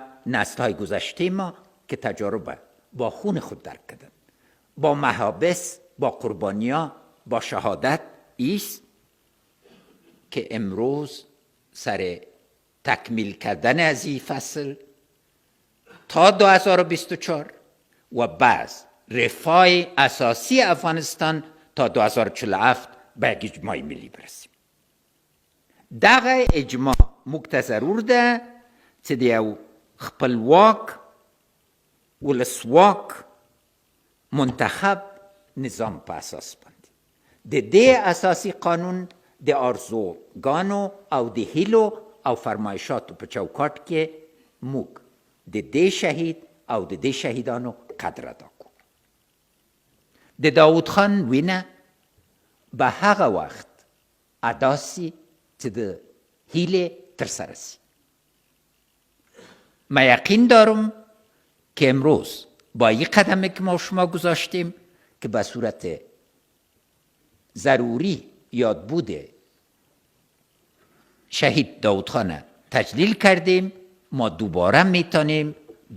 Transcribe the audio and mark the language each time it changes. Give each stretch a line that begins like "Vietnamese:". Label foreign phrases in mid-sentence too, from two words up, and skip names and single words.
Persian: نسل‌های گذشته ما که تجارب با خون خود درک کردن، با محابس، با قربانی‌ها، با شهادت، ایست که امروز سر تکمیل کردن از این فصل تا 2024 و بعد رفاه اساسی افغانستان تا 2047 به یک اجماع ملی برسیم.
Pashto: دغه اجماع موږ ته ضرور ده چې د یو خپلواک ولسواک منتخب نظام په اساس باندې د دې اساسي قانون د آرزوګانو او د هیلو او فرمایشاتو په چوکاټ کې موږ د دې شهید او د دې شهیدانو قدر ادا کړو. د داود خان وینه به هغه وخت ادا سي چې د هیلې ترسره سي.
Persian: من یقین دارم که امروز با یک قدمی که ما شما گذاشتیم که به صورت ضروری یادبود شهید داود خان تجلیل کردیم، ما دوباره میتونیم به